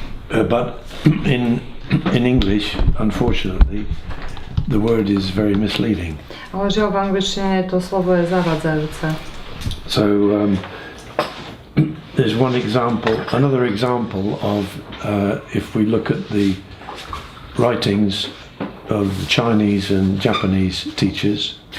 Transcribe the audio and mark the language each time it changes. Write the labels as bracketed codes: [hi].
[en] But in English, unfortunately, the word is very misleading. [sk] Ale žiaľ v angličtine to slovo je zavadzajúce. [en] So there's another example of if we look at the writings of Chinese and Japanese teachers.